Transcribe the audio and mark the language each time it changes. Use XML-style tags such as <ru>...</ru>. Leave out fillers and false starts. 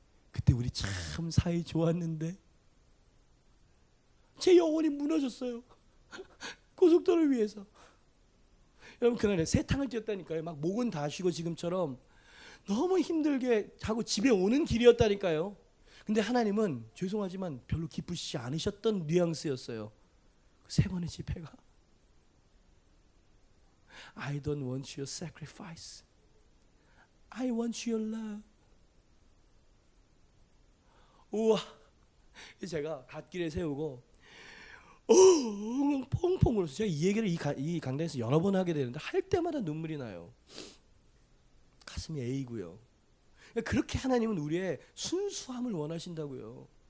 <ko>그때 우리 참 사이 좋았는데 제 영혼이 무너졌어요. 고속도로를 위해서. 여러분 그날에 세탕을 뛰었다니까요. 막 목은 다 쉬고 지금처럼 너무 힘들게 하고 집에 오는 길이었다니까요. 근데 하나님은 죄송하지만 별로 기쁘시지 않으셨던 뉘앙스였어요. 그 3번의 집회가</ko> <en>I don't want your sacrifice. I want your love.</en> <ko>우와. 제가 갓길에 세우고 펑펑 울어서 제가 이 얘기를 이 강단에서 여러 번 하게 되는데 할 때마다 눈물이 나요. 가슴이 에이고요. 그렇게 하나님은 우리의 순수함을 원하신다고요.</ko>